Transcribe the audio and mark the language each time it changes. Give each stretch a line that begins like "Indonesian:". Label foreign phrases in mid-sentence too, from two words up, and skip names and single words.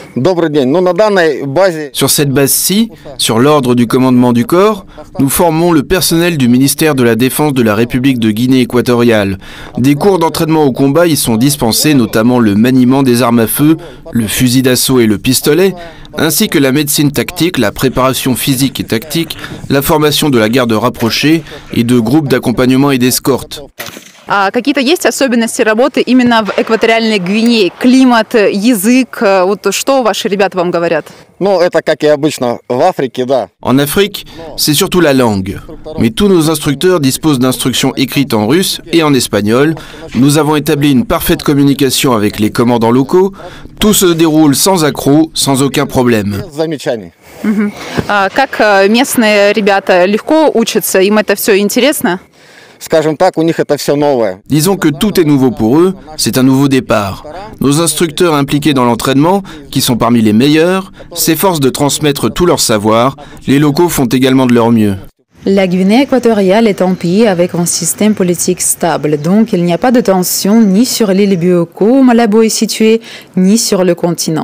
French: Sur cette base-ci, sur l'ordre du commandement du corps, nous formons le personnel du ministère de la Défense de la République de Guinée équatoriale. Des cours d'entraînement au combat y sont dispensés, notamment le maniement des armes à feu, le fusil d'assaut et le pistolet, ainsi que la médecine tactique, la préparation physique et tactique, la formation de la garde rapprochée et de groupes d'accompagnement et d'escorte.
Russian: Какие-то есть особенности работы именно в Экваториальной Гвинее? Климат, язык, вот что ваши ребята вам говорят?
French: En Afrique, c'est surtout la langue. Mais tous nos instructeurs disposent d'instructions écrites en russe et en espagnol. Nous avons établi une parfaite communication avec les commandants locaux. Tout se déroule sans accroc, sans aucun problème.
Russian: Как местные rебята легко учатся? Им это все интересно?
French: Disons que tout est nouveau pour eux, c'est un nouveau départ. Nos instructeurs impliqués dans l'entraînement, qui sont parmi les meilleurs, s'efforcent de transmettre tout leur savoir. Les locaux font également de leur mieux. La Guinée équatoriale est un pays avec un système politique stable, donc il n'y a pas de tension ni sur l'île Bioko où Malabo est située, ni sur le continent.